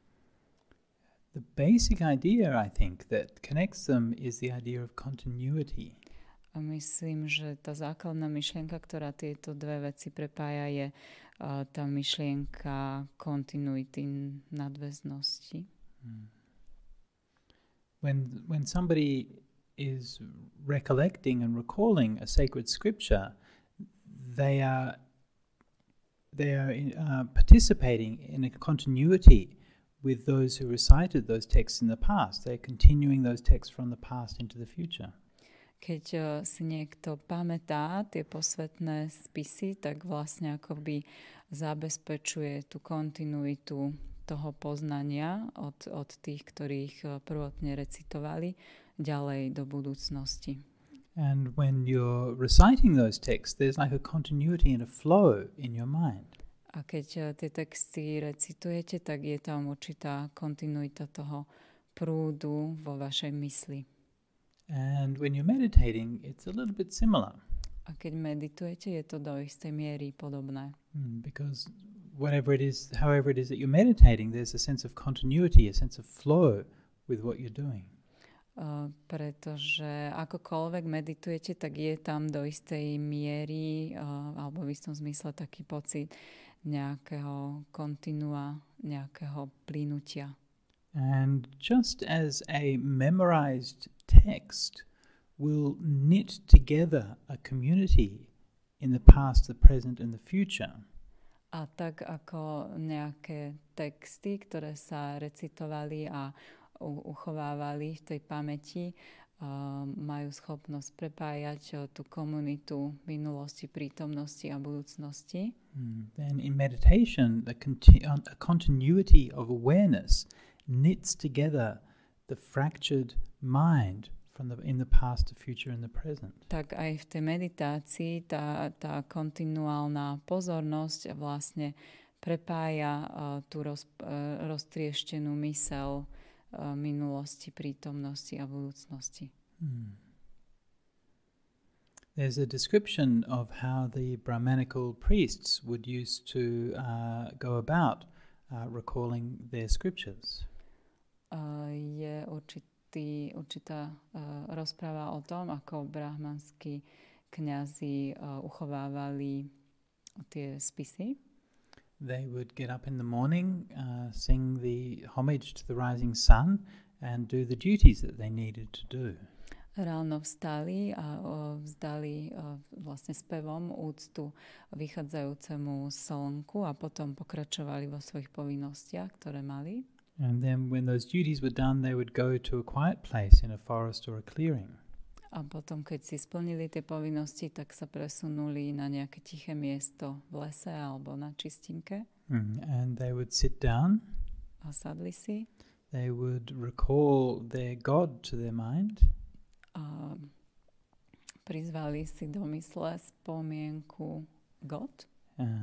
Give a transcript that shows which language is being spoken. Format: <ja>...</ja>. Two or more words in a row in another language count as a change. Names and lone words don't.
<en>The basic idea, I think, that connects them is the idea of continuity.</en> <sk>A myslím, že tá základná myšlienka, ktorá tieto dve veci prepája, je tá myšlienka kontinuity, nadväznosti.</sk> <en>When somebody is recollecting and recalling a sacred scripture, they are participating in a continuity with those who recited those texts in the past. They're continuing those texts from the past into the future.</en> <sk>Keď si niekto pamätá tie posvetné spisy, tak vlastne akoby zabezpečuje tú kontinuitu toho poznania od tých, ktorých prvotne recitovali, ďalej do budúcnosti.</sk> <en>And when you're reciting those texts, there's like a continuity and a flow in your mind.</en> <sk>A keď tie texty recitujete, tak je tam určitá kontinuita toho prúdu vo vašej mysli.</sk> <en>And when you're meditating, it's a little bit similar.</en> <sk>A keď meditujete, je to do istej miery podobné.</sk> <en>Because however it is that you're meditating, there's a sense of continuity, a sense of flow with what you're doing.</en> <sk>Pretože akokoľvek meditujete, tak je tam do istej miery alebo v istom zmysle taký pocit nejakého kontinua, nejakého plynutia.</sk> <en>And just as a memorized text will knit together a community in the past, the present and the future.</en> <sk>A tak ako nejaké texty, ktoré sa recitovali a uchovávali v tej pamäti, majú schopnosť prepájať tú komunitu minulosti, prítomnosti a budúcnosti.</sk> <en>Then in meditation, a continuity of awareness knits together the fractured mind in the past, the future and the present.</en> <sk>Tak aj v tej meditácii tá kontinuálna pozornosť vlastne prepája tú roztrieštenú myseľ minulosti, prítomnosti a budúcnosti.</sk> <en>There's a description of how the Brahmanical priests would used to go about recalling their scriptures.</en> <sk>Je určitá rozpráva o tom, ako brahmanskí kňazi uchovávali tie spisy.</sk> <en>They would get up in the morning, sing the homage to the rising sun and do the duties that they needed to do.</en> <sk>Ráno vstali a vzdali vlastne spevom úctu vychádzajúcemu slnku a potom pokračovali vo svojich povinnostiach, ktoré mali.</sk> <en>And then when those duties were done, they would go to a quiet place in a forest or a clearing.</en> <sk>A potom, keď si splnili tie povinnosti, tak sa presunuli na nejaké tiché miesto v lese alebo na čistinke.</sk> <en>And they would sit down.</en> <sk>A sadli si.</sk> <en>They would recall their God to their mind.</en> <sk>A prizvali si do mysle spomienku God.</sk>